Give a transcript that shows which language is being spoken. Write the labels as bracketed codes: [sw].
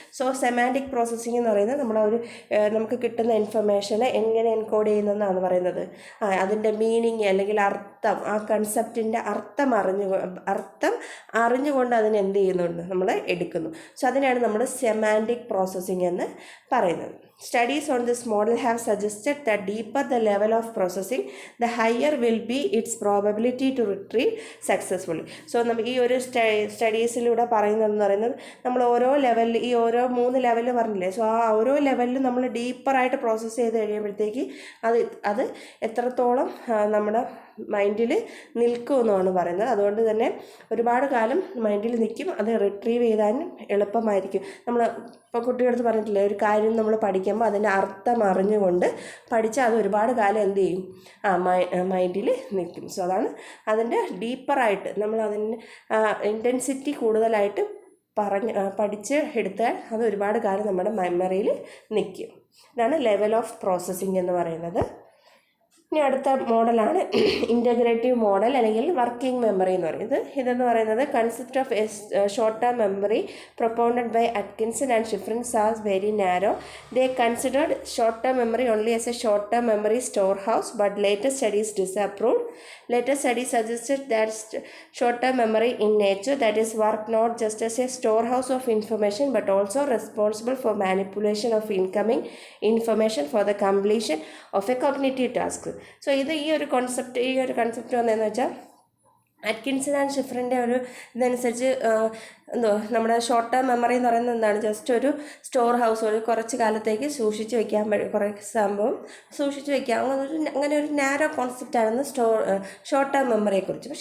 [ml] So semantic processing എന്ന് പറയുന്നത് നമുക്ക് കിട്ടുന്ന ഇൻഫർമേഷനെ എങ്ങനെ എൻകോഡ് ചെയ്യുന്നതെന്നാണ് പറയുന്നത്. അതിൻ്റെ മീനിങ് അല്ലെങ്കിൽ അർത്ഥം, ആ കൺസെപ്റ്റിൻ്റെ അർത്ഥം അറിഞ്ഞുകൊണ്ട് അതിന് എന്ത് ചെയ്യുന്നുണ്ട്? നമ്മൾ എടുക്കുന്നു. സോ അതിനാണ് നമ്മൾ സെമാൻറ്റിക് പ്രോസസ്സിംഗ് എന്ന് പറയുന്നത്. [en] Studies on this model have suggested that deeper the level of processing, the higher will be its probability to retrieve successfully. [ml] So ഈ ഒരു സ്റ്റഡീസിലൂടെ പറയുന്നത് നമ്മൾ ഓരോ ലെവലിൽ ഈ ഓരോ 3 ലെവലിൽ പറഞ്ഞില്ലേ, സോ ആ ഓരോ ലെവലിലും നമ്മൾ ഡീപ്പറായിട്ട് പ്രോസസ്സ് ചെയ്ത് കഴിയുമ്പോഴത്തേക്ക് അത് എത്രത്തോളം നമ്മുടെ മൈൻഡിൽ നിൽക്കുമെന്നാണ് പറയുന്നത്. അതുകൊണ്ട് തന്നെ ഒരുപാട് കാലം മൈൻഡിൽ നിൽക്കും, അത് റിട്രീവ് ചെയ്താലും എളുപ്പമായിരിക്കും. നമ്മൾ ഇപ്പോൾ കുട്ടികളടുത്ത് പറഞ്ഞിട്ടില്ലേ, ഒരു കാര്യം നമ്മൾ പഠിക്കുമ്പോൾ അതിൻ്റെ അർത്ഥം അറിഞ്ഞുകൊണ്ട് പഠിച്ചാൽ അത് ഒരുപാട് കാലം എന്ത് ചെയ്യും, മൈൻഡിൽ നിൽക്കും. സോ അതാണ് അതിൻ്റെ ഡീപ്പറായിട്ട് നമ്മൾ അതിൻ്റെ ഇൻറ്റൻസിറ്റി കൂടുതലായിട്ട് പഠിച്ച് എടുത്താൽ അത് ഒരുപാട് കാലം നമ്മുടെ മെമ്മറിയിൽ നിൽക്കും. ഇതാണ് ലെവൽ ഓഫ് പ്രോസസ്സിംഗ് എന്ന് പറയുന്നത്. ഇനി അടുത്ത മോഡലാണ് ഇൻ്റഗ്രേറ്റീവ് മോഡൽ അല്ലെങ്കിൽ വർക്കിംഗ് മെമ്മറി എന്ന് പറയുന്നത്. ഇതെന്ന് പറയുന്നത് [en] Concept of short term memory propounded by Atkinson and Shiffrin's are very narrow. They considered short term memory only as a short term memory store house, but latest studies disapproved. Latest studies suggested that short-term memory in nature that is work not just as a storehouse of information but also responsible for manipulation of incoming information for the completion of a cognitive task. [ml] So ഇത് ഈ ഒരു concept വന്നതെന്ന് വെച്ചാൽ Atkinson and ഷിഫ്രിൻ്റെ ഒരു ഇതനുസരിച്ച് നമ്മുടെ short term memory എന്ന് പറയുന്നത് എന്താണ്, ജസ്റ്റ് ഒരു സ്റ്റോർ ഹൗസ്, ഒരു കുറച്ച് കാലത്തേക്ക് സൂക്ഷിച്ച് വയ്ക്കാൻ കുറേ സംഭവം സൂക്ഷിച്ച് വയ്ക്കാം, അങ്ങനെ ഒരു നാരോ കോൺസെപ്റ്റായിരുന്നു ഷോർട്ട് ടേം മെമ്മറിയെക്കുറിച്ച്.